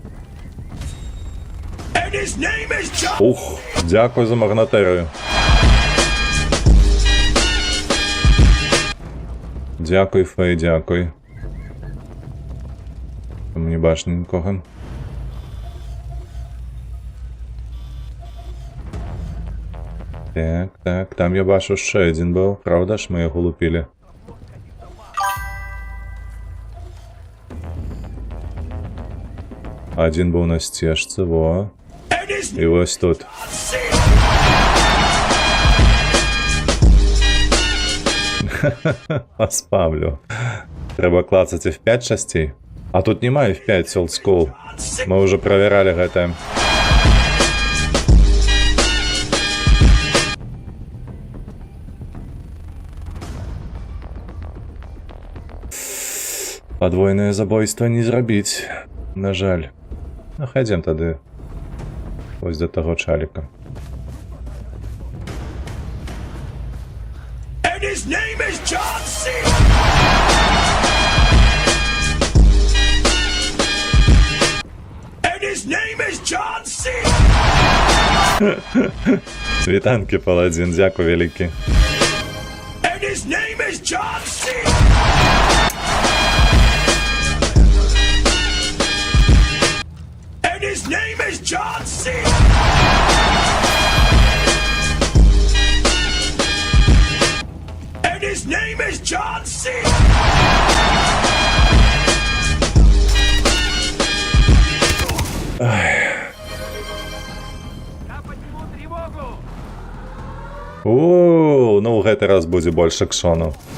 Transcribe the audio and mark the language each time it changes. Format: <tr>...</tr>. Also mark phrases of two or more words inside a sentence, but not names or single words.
<be>Ух, дзякуй за магнатэрыю. Дзякуй, Фэй, дзякуй. Там не бачна нікога.</be> <uk>Так, там я бачу ще один був, правда ж, ми його лупили. Один був на стежці, во. І ось тут. Паспавлю. Треба клацати в 5 частей. А тут немає в 5</uk> <en>Old School.</en> <uk>Ми вже проверяли гэта.</uk> <be>Подвойное забойство не зрабіць. На жаль. Ну, хайдем тады.</be> <uk>Ось до того чаліка.</uk> <en>And his name is John C. And his name is John C.</en> <uk>Вітанки, паладин, дякую великий.</uk> <en>And his name is John C. And his name is John C. And his name is John C.</en> <be>Ну ў гэты раз будзе больш акшону.</be>